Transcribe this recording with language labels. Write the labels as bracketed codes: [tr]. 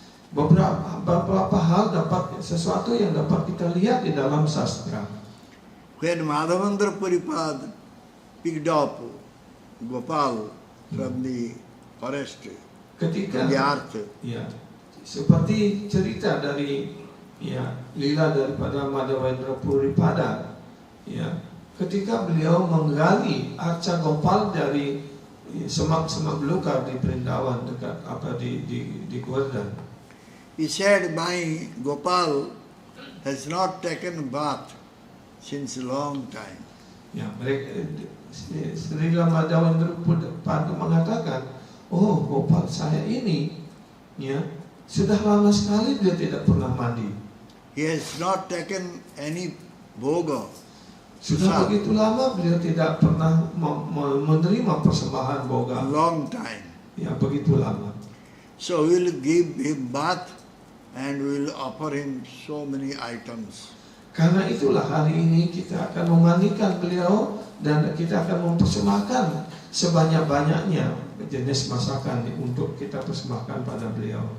[id] Beberapa hal sesuatu yang dapat kita lihat di dalam sastra. [en] When Madhavendra Puripad picked up Gopal from the forest, [id] Ketika [en] from the earth, [id] ya, seperti cerita dari lila daripada Madhavendra Puripada, ya, ketika beliau menggali arca Gopal dari semak-semak belukar di Vrindavan dekat di Govardhan. [en] he said, my Gopal has not taken bath since a long time. [id] Ya, mereka Sri Madhavendra Puripada mengatakan, oh, Gopal saya ini, ya, sudah lama sekali dia tidak pernah mandi. [en] He has not taken any bhoga. [id] Sudah begitu lama beliau tidak pernah menerima persembahan [en] A [id] boga. [en] long time. [id] Ya, begitu lama. [en] So we will give him bath and we will offer him so many items. [id] Karena itulah hari ini kita akan memandikan beliau dan kita akan mempersembahkan sebanyak-banyaknya jenis masakan untuk kita persembahkan pada beliau.